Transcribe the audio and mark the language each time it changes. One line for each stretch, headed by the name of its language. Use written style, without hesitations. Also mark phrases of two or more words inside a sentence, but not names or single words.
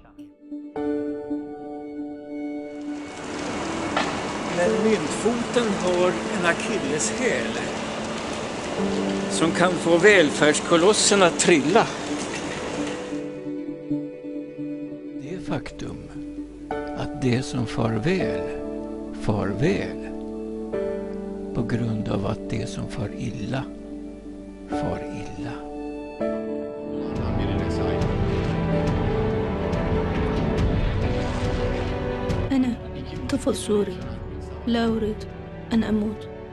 Swedish: Men myntfoten har en akilleshäl som kan få välfärdskolossen att trilla. Det är faktum att det som far väl på grund av att det som far illa far illa.
Arabic: أنا طفل سوري لا أريد أن أموت.